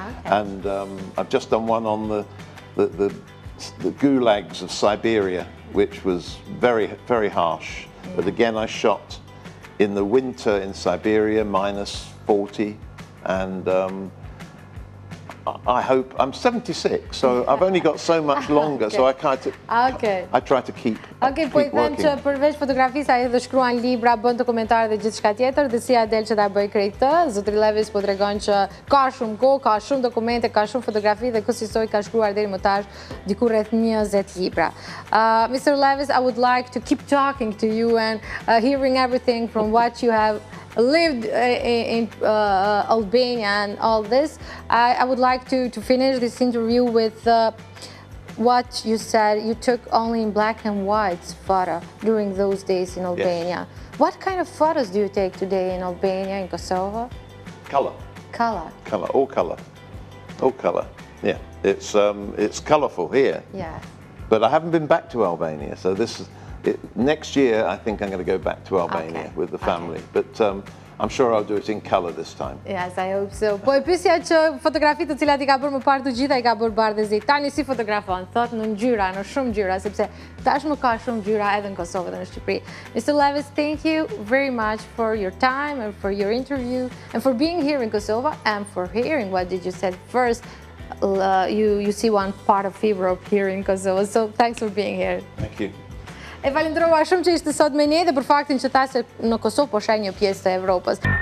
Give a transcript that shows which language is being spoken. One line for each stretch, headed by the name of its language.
English: And I've just done one on the gulags of Siberia, which was very, very harsh. But again, I shot in the winter in Siberia, -40, and I hope I'm 76, so I've only got so much longer, so I try to keep
Albanian: po i them që përveç fotografisë ai edhe shkruan libra, bën dokumentar dhe gjithçka tjetër, dhe si del që ta bëj krejt këtë. Zotri Levis po tregon që ka shumë kohë, ka shumë dokumente, ka shumë fotografi dhe kësaj ka shkruar deri më tash diku rreth 20 libra.
English: Mr. Levis, I would like to keep talking to you and hearing everything from what you have lived in Albania and all this. I would like to finish this interview with what you said. You took only in black and white photo during those days in Albania. Yes. What kind of photos do you take today in Albania, in Kosovo? Color. Color. Color, all color. All color. Yeah, it's colorful here. Yeah. But I haven't been back to Albania, so next year I think I'm going to go back to Albania with the family. But I'm sure I'll do it in color this time. Yes, I hope so.
Albanian: Po e pyesja që fotografitë të cilat I ka bërë më parë të gjitha I ka bërë bardhë zi. Tani si fotografon? Thot në ngjyra, në shumë ngjyra, sepse tashmë ka shumë ngjyra edhe në Kosovë dhe në Shqipëri.
English: Mr. Levis, thank you very much for your time and for your interview and for being here in Kosovo and for hearing what did you said first. You see one part of Europe here in Kosovo, so thanks for being here. Thank you.
Albanian: E falenderova shumë që ishte sot me ne dhe për faktin që ta se në Kosovë po sheh një pjesë të Evropës.